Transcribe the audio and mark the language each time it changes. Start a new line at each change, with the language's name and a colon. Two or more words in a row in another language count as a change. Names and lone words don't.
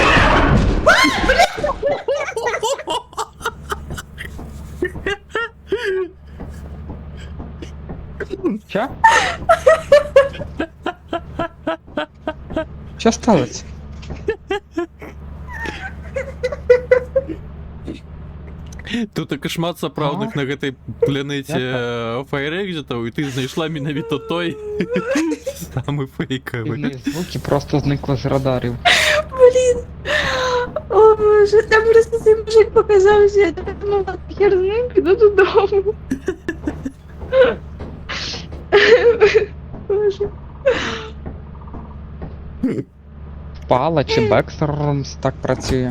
Ukrainian: Що? Що сталося?
Belarusian: Тут таки шмат сапраўдных на гэтай планеце файрэкзітаў, і ты знайшла менавіта той самы фейкавы.
Ukrainian: Дивні звуки просто зникли з радарів. Блін. О боже, там просто цей мужик показався, я так думала, хер з ним, піду додому. Боже. Впала чи Бекстермс так працює?